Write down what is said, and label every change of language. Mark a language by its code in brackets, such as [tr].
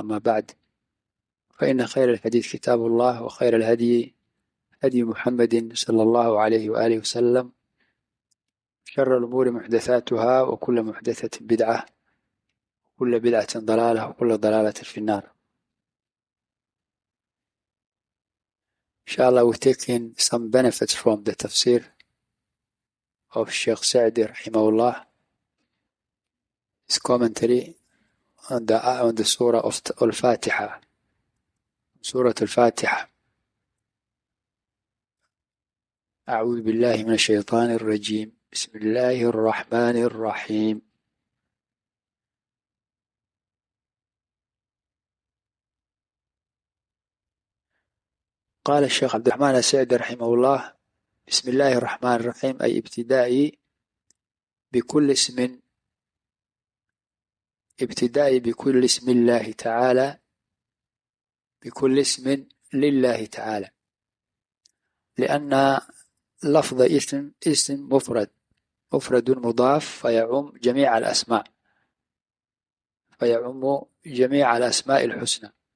[ar] أما بعد، فإن خير الحديث كتاب الله، وخير الهدي هدي محمد صلى الله عليه وآله وسلم. شر الأمور محدثاتها، وكل محدثة بدعة، وكل بدعة ضلالة، وكل ضلالة في النار. [en] Inshallah, we've taken some benefits from the tafsir of Sheikh Sa'di rahimahullah, his commentary on the surah of Al-Fatiha, Surah Al-Fatiha. [ar] أعوذ بالله من الشيطان الرجيم. بسم الله الرحمن الرحيم. قال الشيخ عبد الرحمن السعدي رحمه الله: بسم الله الرحمن الرحيم، أي ابتدائي بكل اسم الله تعالى، بكل اسم لله تعالى، لأن لفظ اسم مفرد مضاف فيعم جميع الأسماء، فيعم جميع الأسماء الحسنى.